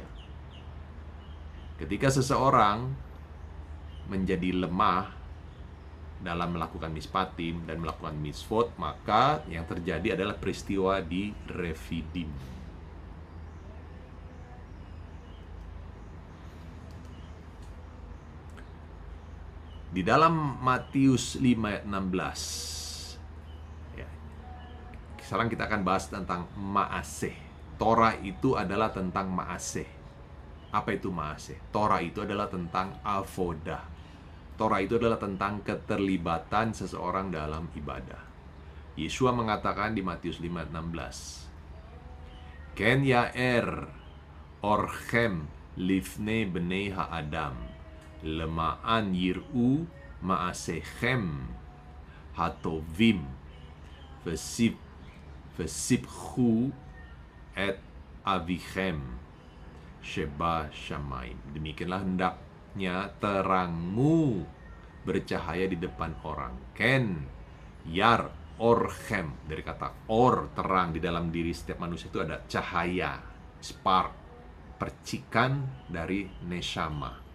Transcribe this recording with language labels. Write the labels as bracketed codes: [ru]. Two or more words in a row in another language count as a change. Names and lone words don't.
[id] Ketika seseorang menjadi lemah dalam melakukan mishpatim dan melakukan mitzvot, maka yang terjadi adalah peristiwa di Refidim. Di dalam Matius 5 ayat 16, ya, sekarang kita akan bahas tentang ma'aseh. Torah itu adalah tentang ma'aseh. Apa itu ma'aseh? Torah itu adalah tentang avodah. Torah itu adalah tentang keterlibatan seseorang dalam ibadah. Yesua mengatakan di Matius 5 ayat 16, [he] כן יאר אורכם לפני בני האדם למען יראו מעשיכם הטובים ושבחו את אביכם שבשמים. [id] Demikianlah hendaknya terangmu bercahaya di depan orang. [he] כן יאר אורכם, [id] dari kata or, terang. Di dalam diri setiap manusia itu ada cahaya, spark, percikan dari neshama.